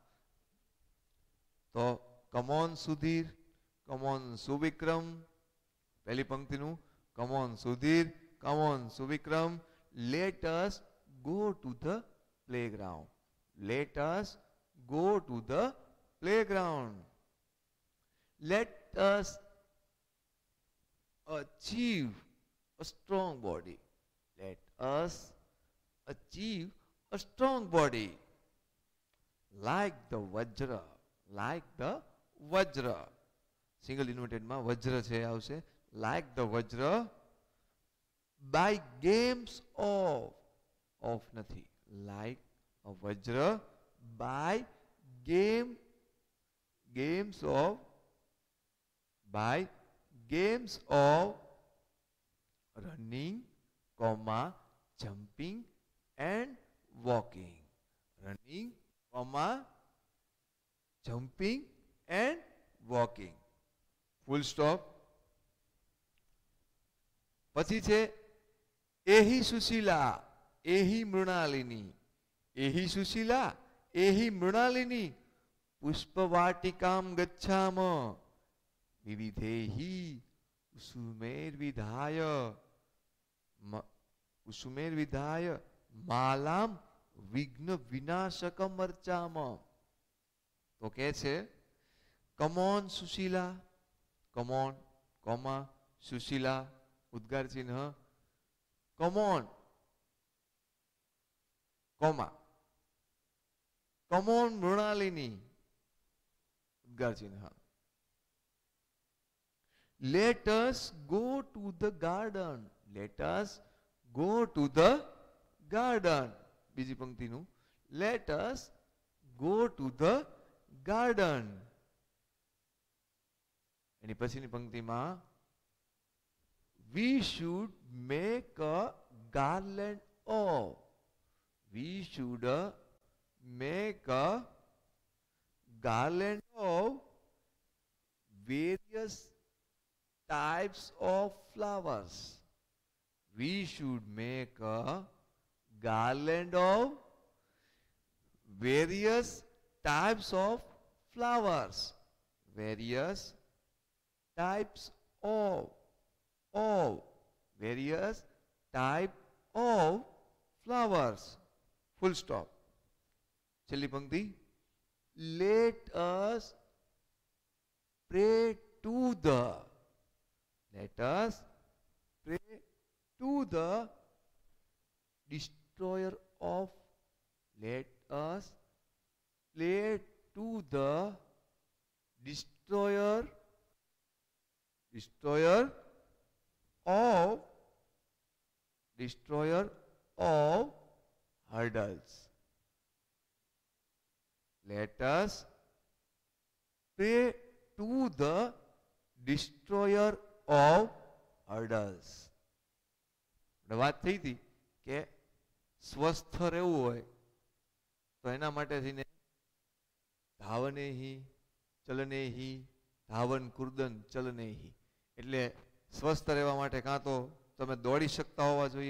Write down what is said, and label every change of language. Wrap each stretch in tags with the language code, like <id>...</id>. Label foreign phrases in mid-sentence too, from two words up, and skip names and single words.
<en>તો come on Sudhir, come on Suvikram.</en> <gu>પહેલી પંક્તિનું</gu> <en>come on Sudhir, come on Suvikram. let us go to the playground. let us go to the playground. let us achieve a strong body. Let us achieve a strong body. Like the Vajra. Like the Vajra. Single inverted</en> <gu>માં વજ્ર છે આવશે.</gu> <en>Like the Vajra. By games of નથી. Like a Vajra. By games of running, jumping and walking. Running, jumping and walking. Full stop.</en> <gu>પછી છે</gu> <sa>एहि सुशीला एहि मृणालिनी. एहि सुशीला एहि मृणालिनी पुष्पवाटिकाम् गच्छाम. વિવિધેહિ कुसुमेर्विधाय मालाम विघ्न विनाशकम अर्चाम.</sa> <gu>તો કે છે</gu> <en>come on Sushila, come on comma Sushila</en> <gu>ઉદ્ગાર ચિહ્ન,</gu> <en>come on comma come on Mrinalini</en> <gu>ઉદ્ગાર ચિહ્ન.</gu> <en>Let us go to the garden. Let us go to the garden.</en> <gu>બીજી પંક્તિનું</gu> <en>let us go to the garden.</en> <gu>એની પછીની પંક્તિમાં</gu> <en>we should make a garland of. We should make a garland of various types of flowers. We should make a garland of various types of flowers. Various types of various type of flowers. Full stop. છેલ્લી પંક્તિ let us pray to the. Let us pray to the destroyer of. Let us pray to the destroyer of hurdles. Let us pray to the destroyer of hurdles.</en> <gu>વાત થઈ હતી કે સ્વસ્થ રહેવું હોય તો એના માટે થઈને</gu> <sa>धावने हि चलने हि धावन कुर्दन चलने हि</sa> <gu>એટલે સ્વસ્થ રહેવા માટે કાં તો તમે દોડી શકતા હોવા જોઈએ.</gu>